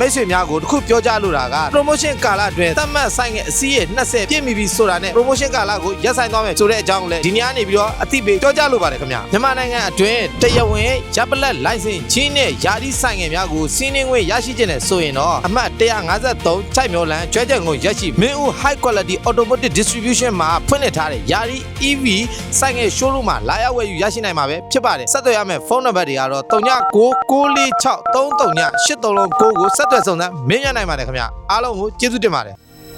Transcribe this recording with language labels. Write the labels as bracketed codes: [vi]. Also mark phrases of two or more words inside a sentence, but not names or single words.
[my] တ်ဆွေများကိုတခုပြောကြားလိုတာက promotion ကာလအတွင်းသတ်မှတ်ဆိုင်ငယ်အစီးရဲ့20ပြည့်မီပြီဆိုတာနဲ့ promotion ကာလကိုရပ် ဆိုင်သွားမယ်ဆိုတဲ့အကြောင်းလည်းဒီနေ့ကနေပြီးတော့အသိပေးပြောကြားလိုပါတယ်ခင်ဗျာမြန်မာနိုင်ငံအတွင်းတရားဝင်ရပ်ပလက်လိုင်စင်ချင်းနဲ့ယာတီဆိုင်ငယ်များကိုစီးနှင်းခွင့်ရရှိခြင်းနဲ့ဆိုရင်တော့အမှတ်153ချိုက်မျိုးလန်းကျွဲချက်ကိုရရှိမင်းဦး [en] high quality automotive distribution [my] မှာဖွင့်လှစ်ထားတဲ့ယာတီ EV ဆိုင်ငယ် showroom မှာလာရောက်ဝယ်ယူရရှိနိုင်မှာပဲဖြစ်ပါတယ်ဆက်သွယ်ရမယ့်ဖုန်းနံပါတ်တွေကတော့3996433839ကိုဆက်သွယ်စုံစမ်းမင်းရနိုင်ပါတယ်ခင်ဗျာအားလုံးကိုကျေးဇူးတင်ပါတယ်